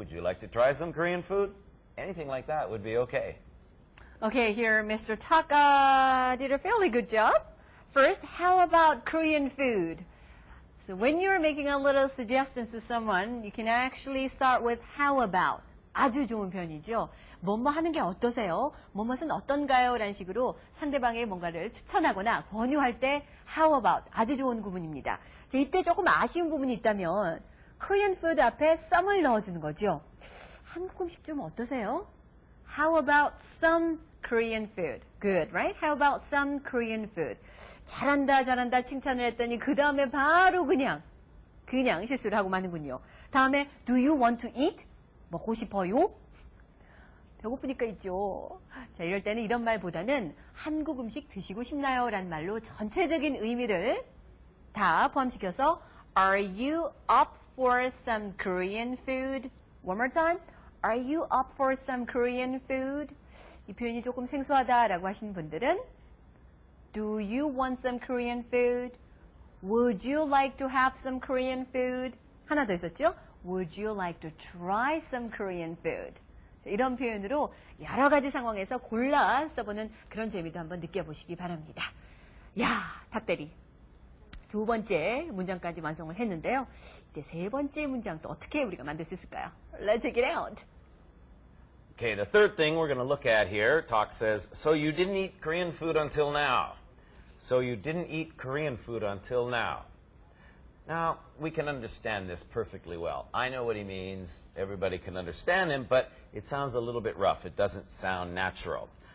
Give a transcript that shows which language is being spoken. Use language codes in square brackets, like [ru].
[en] Would you like to try some Korean food? Anything like that would be okay. Okay, here Mr. Taka did a fairly good job. First, how about Korean food? So when you're making a little suggestions to someone, you can actually start with how about. [ko] 아주 좋은 표현이죠. 뭐뭐 하는 게 어떠세요? 뭐뭐는 어떤가요? 라는 식으로 상대방의 뭔가를 추천하거나 권유할 때 how about 아주 좋은 구문입니다. 자, 이때 조금 아쉬운 부분이 있다면 Korean food 앞에 some을 넣어주는 거죠. 한국 음식 좀 어떠세요? [en] How about some Korean food? Good, right? How about some Korean food? [ko] 잘한다 칭찬을 했더니 그 다음에 바로 그냥 실수를 하고 마는군요. 다음에 [en] do you want to eat? [ko] 먹고 싶어요? 배고프니까 있죠. 자, 이럴 때는 이런 말보다는 한국 음식 드시고 싶나요? 라는 말로 전체적인 의미를 다 포함시켜서 [en] Are you up for some Korean food? One more time. Are you up for some Korean food? [ko] 이 표현이 조금 생소하다라고 하시는 분들은 [en] Do you want some Korean food? Would you like to have some Korean food? [ko] 하나 더 있었죠? [en] Would you like to try some Korean food? [ko] 이런 표현으로 여러 가지 상황에서 골라 써보는 그런 재미도 한번 느껴보시기 바랍니다. 야, 탁대리. 두 번째 문장까지 완성을 했는데요. 이제 세 번째 문장 또 어떻게 우리가 만들 수 있을까요? [en] Let's check it out. Okay, the third thing we're going to look at here, Talk says, so you didn't eat Korean food until now. So you didn't eat Korean food until now. Now, we can understand this perfectly well. I know what he means. Everybody can understand him, but it sounds a little bit rough. It doesn't sound natural.